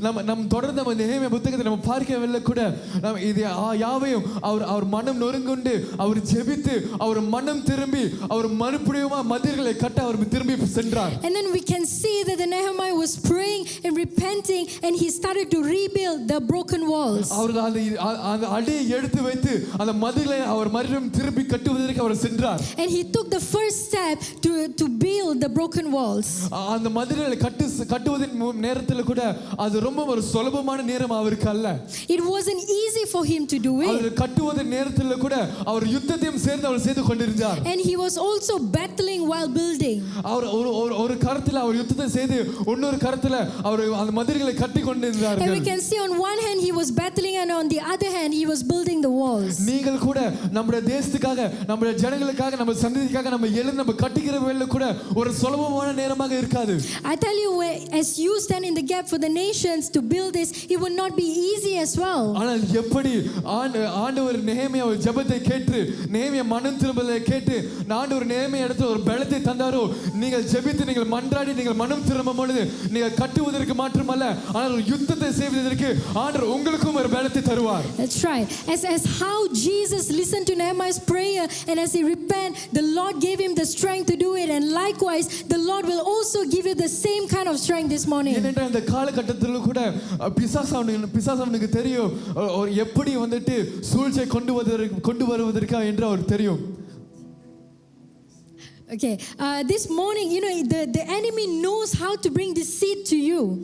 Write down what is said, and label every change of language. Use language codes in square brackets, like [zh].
[ta] நம் தொடர்ந்து நம்ம நெகேமியா புத்தகத்தை நம்ம பார்க்கவில்லை கூட நாம் இது யாவையும் அவர் மனம் நொறுங்குண்டு அவர் ஜெபித்து அவர் மனம் திரும்பி அவர் மறுபடியும் மதில்களை கட்ட அவர் திரும்பி சென்றார். [en] And then we can see that the Nehemiah was praying and repenting and he started to rebuild the broken walls. [ta] அவர் அந்த அடியை எடுத்து வைத்து அந்த மதிலை அவர் மறுபடியும் திருப்பி கட்டுவதற்கு அவர் சென்றார். [en] And he took the first step to build the broken walls. [ta] அந்த மதிலை கட்டுவதின் நேரத்தில் கூட அது ரொம்ப ஒரு சுலபமான நேரம் அவருக்கு அல்ல. [en] It wasn't easy for him to do it. [ta] அவர் கட்டுவதின் நேரத்தில் கூட அவர் யுத்தத்தையும் சேர்ந்து அவர் செய்து கொண்டிருந்தார். [en] And he was also battling while building. [ta] அவர் ஒரு கரத்துல அவர் யுத்தத்தை செய்து இன்னொரு கரத்துல அவர் அந்த மதில்களை கட்டி கொண்டிருந்தார். [en] And we can see on one hand he was battling and on the other hand he was building the walls. [ta] நீங்கள் கூட நம்முடைய தேசத்துக்காக நம்முடைய ஜனங்களுக்காக நம்ம சந்ததிக்காக நம்ம எழுந்து நம்ம கட்டிக்கிற வேளையில கூட ஒரு சுலபமான சுலபமான நேரமாக இருக்காது. [en] I tell you, as you stand in the gap for the nations to build this, it will not be easy as well. [ta] ஆனால் எப்படி ஆண்டவர் நெகேமியா ஜெபத்தை கேட்டு நெகேமியா மனம் திரும்பலை கேட்டு ஆண்டவர் நெகேமியா இடத்துல ஒரு பலத்தை தந்தாரோ, நீங்கள் ஜெபித்து நீங்கள் மன்றாடி நீங்கள் மனம் திரும்பும் பொழுது நீங்கள் கட்டுவதற்கு மாத்திரமல்ல ஆனால் ஒரு யுத்தத்தை செய்வதற்கு ஆண்டவர் உங்களுக்கும் ஒரு பலத்தை தருவார். [en] That's right. As how Jesus listened to Nehemiah's prayer and as he repent, the Lord gave him the strength to do it, and likewise the Lord will also give you the same kind of strength this morning. [ta] ஏனென்றால் இந்த காலகட்டத்தில் கூட பிசாசானுக்கு தெரியும் எப்படி வந்துட்டு சூழ்ச்சியை கொண்டு வருவதற்கா என்று அவர் தெரியும். [en] Okay, this morning, you know, the enemy knows how to bring this seed to you.